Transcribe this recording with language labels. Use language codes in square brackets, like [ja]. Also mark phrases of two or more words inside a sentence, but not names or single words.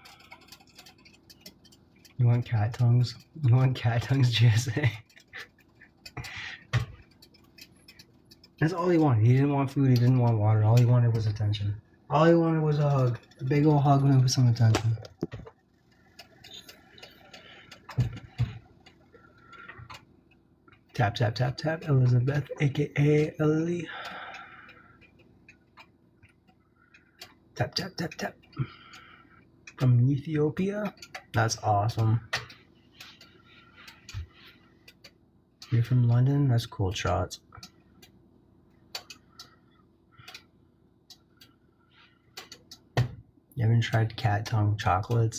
[en] You want cat tongues? You want cat tongues, GSA? That's all he wanted. He didn't want food, he didn't want water. All he wanted was attention. All he wanted was a hug. A big old hug with some attention. Tap, tap, tap, tap. Elizabeth, aka Ellie. Tap, tap, tap, tap. From Ethiopia. That's awesome. You're from London? That's cool shots. You haven't tried cat tongue chocolates?